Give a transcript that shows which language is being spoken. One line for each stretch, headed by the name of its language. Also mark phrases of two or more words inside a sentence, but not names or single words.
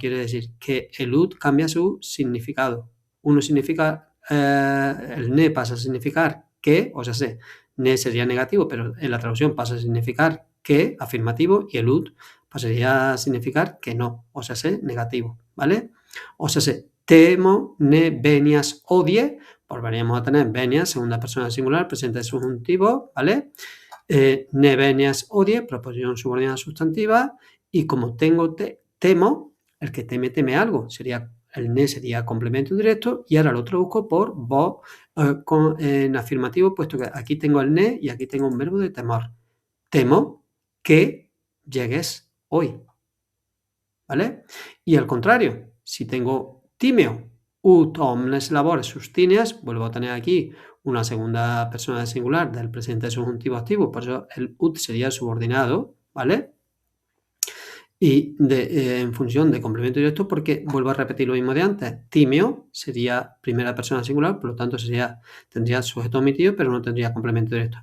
Spanish: Quiere decir que el ut cambia su significado. Uno significa, el ne pasa a significar que, o sea, ne sería negativo, pero en la traducción pasa a significar que, afirmativo, y el ut pasaría a significar que no, o sea, negativo, ¿vale? O sea, temo,
Latin: ne, venias, odie,
Spanish: volveríamos a tener venias, segunda persona singular, presente subjuntivo, ¿vale?
Latin: Ne, venias, odie,
Spanish: proposición subordinada sustantiva, y como tengo temo, el que teme algo, sería el ne sería complemento directo, y ahora lo traduzco por vos en afirmativo, puesto que aquí tengo el ne y aquí tengo un verbo de temor. Temo que llegues hoy, ¿vale? Y al contrario, si tengo
Latin: timeo, ut omnes labores sustineas,
Spanish: vuelvo a tener aquí una segunda persona de singular del presente subjuntivo activo, por eso el ut sería subordinado, ¿vale? Y en función de complemento directo, porque vuelvo a repetir lo mismo de antes. Timeo sería primera persona singular, por lo tanto tendría sujeto omitido, pero no tendría complemento directo.